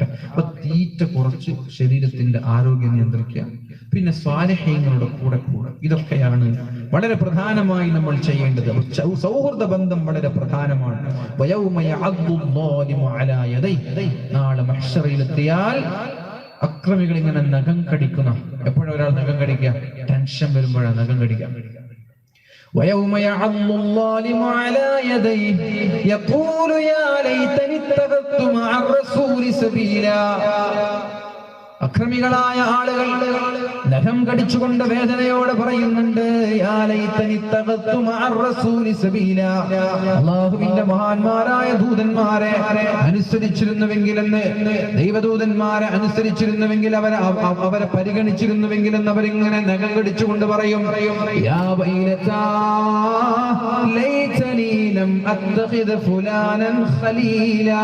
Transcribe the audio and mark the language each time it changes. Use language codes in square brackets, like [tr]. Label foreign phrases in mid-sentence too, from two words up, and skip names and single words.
[ml] അപ്പൊ തീറ്റ കുറച്ച് ശരീരത്തിന്റെ ആരോഗ്യം നിയന്ത്രിക്കുക, പിന്നെ സ്വാലിഹീങ്ങളുടെ കൂടെ കൂടെ, ഇതൊക്കെയാണ് വളരെ പ്രധാനമായി നമ്മൾ ചെയ്യേണ്ടത്. സൗഹൃദ ബന്ധം വളരെ പ്രധാനമാണ്. നാളെ മഹ്ശറിലെത്തിയാൽ അക്രമികൾ ഇങ്ങനെ നഖം കടിക്കുന്ന, എപ്പോഴും ഒരാൾ നഖം കടിക്കുക, ടെൻഷൻ വരുമ്പോഴാണ് നഖം കടിക്കുക. [ar] ويوم يعض الظالم على يديه يقول يا ليتني اتخذت مع الرسول سبيلا. [ml] അക്രമികളായ ആളുകൾ നഖം കടിച്ചുകൊണ്ട് വേദനയോടെ പറയുന്നുണ്ട്, അല്ലാഹുവിന്റെ മഹാന്മാരായ ദൂതന്മാരെ അനുസരിച്ചിരുന്നുവെങ്കിലെന്ന്, ദൈവദൂതന്മാരെ അനുസരിച്ചിരുന്നുവെങ്കിൽ, അവരെ പരിഗണിച്ചിരുന്നുവെങ്കിലെന്ന് അവരിങ്ങനെ നഖം കടിച്ചുകൊണ്ട് പറയും, [ar] يا ويلتى ليتني لم أتخذ فلانا خليلا.